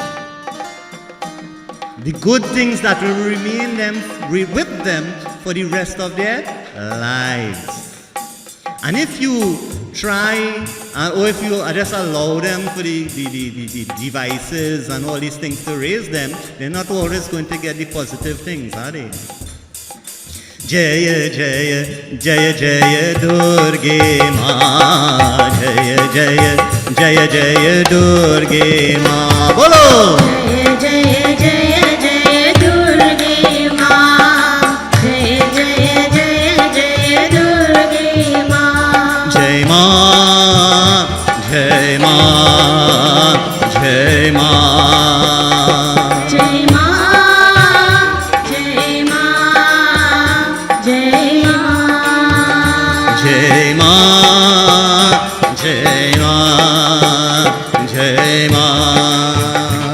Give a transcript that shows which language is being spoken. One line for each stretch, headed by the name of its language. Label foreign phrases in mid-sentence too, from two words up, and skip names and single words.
English: The good things that will remain with them for the rest of their lives. And if you try, or if you just allow them for the devices and all these things to raise them, they're not always going to get the positive things, are they?
Hindi: जय जय जय जय दुर्गे माँ, जय जय जय जय दुर्गे माँ. Bolo! जय जय जय जय दुर्गे माँ, जय जय जय जय दुर्गे माँ. जय माँ, जय माँ, जय माँ. जय माँ, जय माँ, जय माँ. जय माँ, जय माँ, जय माँ.